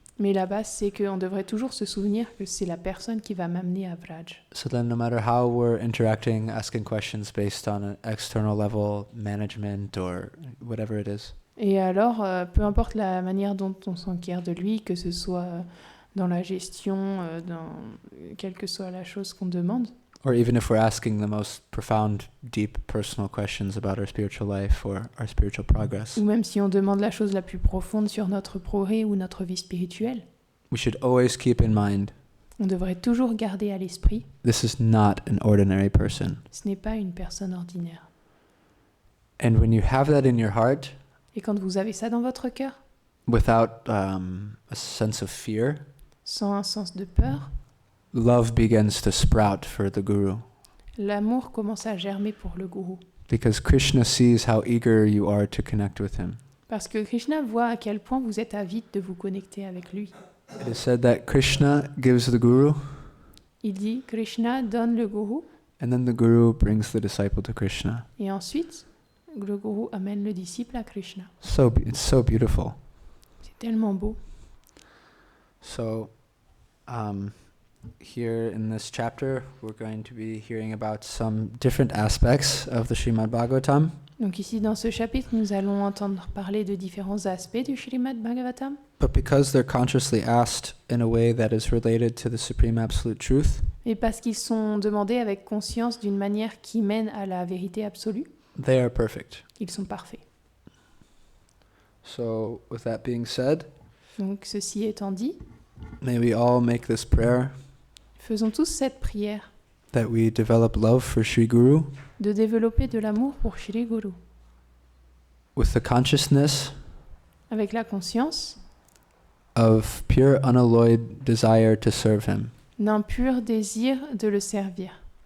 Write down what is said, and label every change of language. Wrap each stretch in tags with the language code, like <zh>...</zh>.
<fr>Mais la base, c'est qu'on devrait toujours se souvenir que c'est la personne qui va m'amener à Vraj.</fr> <en>So then no matter how we're interacting, asking questions based on an external level, management or whatever it is,</en> <fr>Et alors, peu importe la manière dont on s'enquiert de lui, que ce soit dans la gestion, quelle que soit la chose qu'on demande,</fr> <en>or even if we're asking the most profound, deep, personal questions about our spiritual life or our spiritual progress,</en> <fr>ou même si on demande la chose la plus profonde sur notre progrès ou notre vie spirituelle,</fr> <en>we should always keep in mind</en> <fr>on devrait toujours garder à l'esprit,</fr> <en>this is not an ordinary person.</en> <fr>ce n'est pas une personne ordinaire.</fr> <en>And when you have that in your heart,</en> <fr>Et quand vous avez ça dans votre cœur,</fr> <en>without a sense of fear,</en> <fr>sans un sens de peur,</fr> <en>love begins to sprout for the Guru.</en> <fr>l'amour commence à germer pour le gourou.</fr> <en>Because Krishna sees how eager you are to connect with him.</en> <fr>Parce que Krishna voit à quel point vous êtes avide de vous connecter avec lui.</fr> <en>It is said that Krishna gives the Guru,</en> <fr>Il dit, Krishna donne le gourou,</fr> <en>and then the Guru brings the disciple to Krishna.</en> <fr>et ensuite, le gourou amène le disciple à Krishna.</fr> <en>It's so beautiful.</en> <fr>C'est tellement beau.</fr> <en>So, here in this chapter, we're going to be hearing about some different aspects of the Srimad Bhagavatam.</en> <fr>Donc ici, dans ce chapitre, nous allons entendre parler de différents aspects du Srimad Bhagavatam.</fr> <en>But because they're consciously asked in a way that is related to the Supreme Absolute Truth,</en> <fr>Et parce qu'ils sont demandés avec conscience d'une manière qui mène à la vérité absolue,</fr> <en>they are perfect.</en> <fr>ils sont parfaits.</fr> <en>So, with that being said,</en> <fr>Donc ceci étant dit,</fr> <en>may we all make this prayer</en> <fr>faisons tous cette prière</fr> <en>that we develop love for Sri Guru</en> <fr>de développer de l'amour pour Shri Guru,</fr> <en>with the consciousness</en> <fr>avec la conscience</fr> <en>of pure unalloyed desire to serve him.</en> <fr>d'un pur désir de le servir.</fr>